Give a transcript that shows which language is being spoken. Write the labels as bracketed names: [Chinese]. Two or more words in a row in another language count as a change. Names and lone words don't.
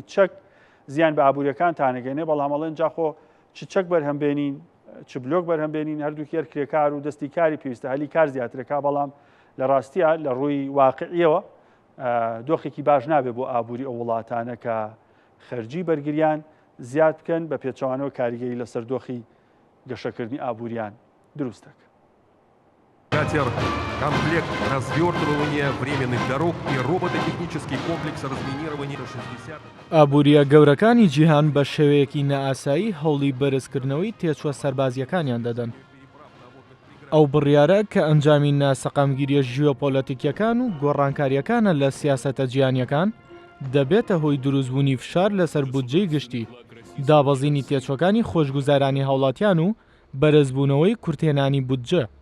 [Central Kurdish] چەک زیان بە ئابوووریەکان تانەگەێنێ، بەڵام ئەڵێن جاخۆ چ چەک بەرهەمبێنین چ بلۆک بەرهەمبێنین هەردووکی کرێکار و دەستی کاری پێویستە هەلی کار زیاترەکە، بەڵام لە ڕاستیە لە ڕووی واقعیەوە دۆخێکی باش نابێت بۆ ئابووری ئەو وڵاتانە کە خەرجی بەرگریان زیاد بکەن بە پێچەوانەوە کاریگەری لەسەر دۆخی گەشەکردنی ئابووریان دروست دەکەن. [Russian] Комплект развертывания временных дорог и робототехнический комплекс разминирования 60. [Central Kurdish] ئابووریە گەورەکانی جیهان بە شێوەیەکی نەئاسایی هەوڵی بەرزکردنەوەی تێچوە سەربازیەکانیان دەدەن. ئەو بڕیارە کە ئەنجامی ناسەقامگیریە ژیۆپۆلەتیکیەکان و گۆڕانکاریەکانە لە سیاسەتە جیهانیەکان دەبێتە هۆی دروستبوونی فشار لەسەر بودجەی گشتی، دابەزینی تێچوەکانی خۆشگوزارانی هاوڵاتیان و بەرزبوونەوەی کورتێنانی بودجە.